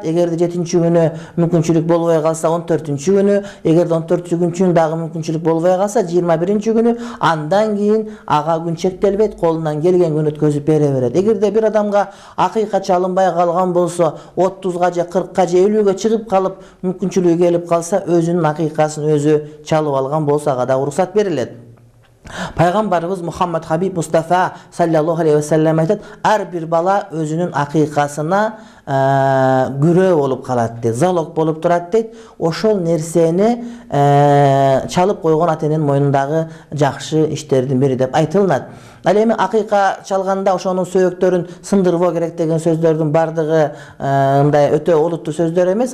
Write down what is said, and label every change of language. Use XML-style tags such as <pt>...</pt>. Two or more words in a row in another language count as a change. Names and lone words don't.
<ky>Эгерде 7-күнү мүмкүнчүлүк болбой калса 14-күнү, эгерде 14-күнү дагы мүмкүнчүлүк болбой калса 21-күнү, андан кийин ага күн чектелбейт, колунан келген күн өткөзүп бере берет. Эгерде бир адамга акыйка чалынбай калган болсо, 30га же 40га же 50ге чыгып калып, мүмкүнчүлүгү келип калса, өзүнүн акыйкасын өзү чалып алган болсо ага да уруксат берилет. Пайгамбарыбыз Мухаммад Хабиб Мустафа</ky> <ar>صلى الله عليه وسلم</ar> <ky>айтат: ар бир бала өзүнүн акыйкасына күрөө болуп калат дейт, залог болуп турат дейт. Ошол нерсени чалып койгон ата-эненин мойнундагы жакшы иштердин бири деп айтылат. Ал эми акыйка чалганда ошонун сөйөктөрүн сындырбоо керек деген сөздөрдүн бардыгы мындай өтө олуттуу сөздөр эмес.</ky>